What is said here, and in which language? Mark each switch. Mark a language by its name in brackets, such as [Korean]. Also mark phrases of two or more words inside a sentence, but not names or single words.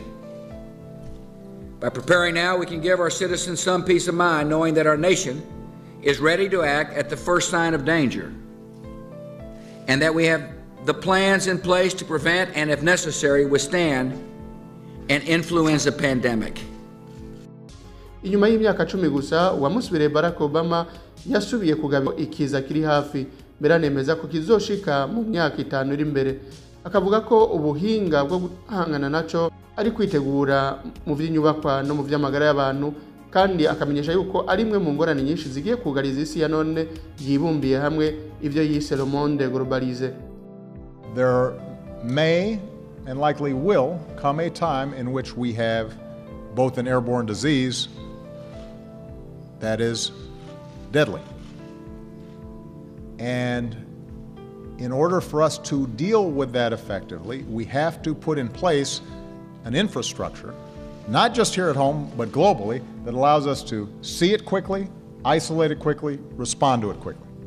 [English] By preparing now, we can give our citizens some peace of mind knowing that our nation is ready to act at the first sign of danger, and that we have the plans in place to prevent and, if necessary, withstand an influenza pandemic. [Rundi] Inyuma y'imyaka 10 gusa uwamusubiriye Barack Obama yasubiye kugaba ikiza kiri hafi, beranemeza ko kizoshika mu myaka 5 iri imbere. Akavuga ko ubuhinga bwo guhangana naco ari kwitegura mu vy'inyubakwa no mu vy'amagara y'abantu, kandi akamenyesha yuko ari imwe mu ngorane nyinshi zigiye kugariza isi ya none yibumbiye hamwe ivyo yise [French] le monde globalisé. [English] There may and likely will come a time in which we have both an airborne disease that is deadly. And in order for us to deal with that effectively, we have to put in place an infrastructure, not just here at home, but globally, that allows us to see it quickly, isolate it quickly, respond to it quickly.